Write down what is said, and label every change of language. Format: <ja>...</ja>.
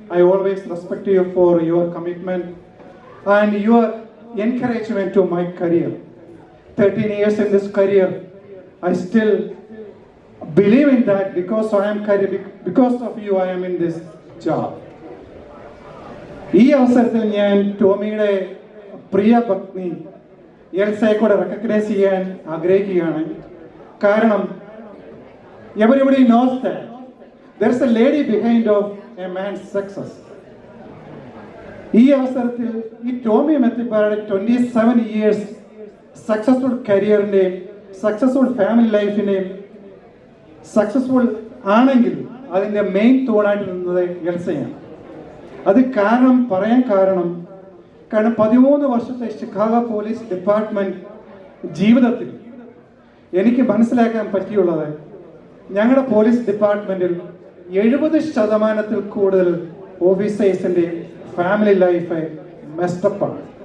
<en>I always respect you for your commitment and your encouragement to my career. 13 years in this career, I still believe in that because of you I am in this job.</en> <ml>ഈ അവസരത്തിൽ ഞാൻ ടോമിയുടെ പ്രിയ പത്നി എൽസയെ കൂടെ recognise ചെയ്യാൻ ആഗ്രഹിക്കുകയാണ്. കാരണം</ml> <en>everybody knows that there is a lady behind of a man's success.</en> <ml>ഈ അവസരത്തിൽ ഈ Tomy മെത്തിപ്പാറയുടെ 27 years successful കരിയറിൻ്റെയും successful family ലൈഫിൻ്റെയും successful ആണെങ്കിൽ അതിൻ്റെ മെയിൻ തൂണായിട്ട് നിന്നത് എൽസയാണ്. അത് പറയാൻ കാരണം 13 വർഷത്തെ ഷിക്കാഗോ പോലീസ് ഡിപ്പാർട്ട്മെന്റ് ജീവിതത്തിൽ എനിക്ക് മനസ്സിലാക്കാൻ പറ്റിയുള്ളത് ഞങ്ങളുടെ പോലീസ് ഡിപ്പാർട്ട്മെന്റിൽ 70% കൂടുതൽ ഓഫീസേഴ്സിന്റെ ഫാമിലി ലൈഫ് മെസ്റ്റപ്പാണ്.</ml>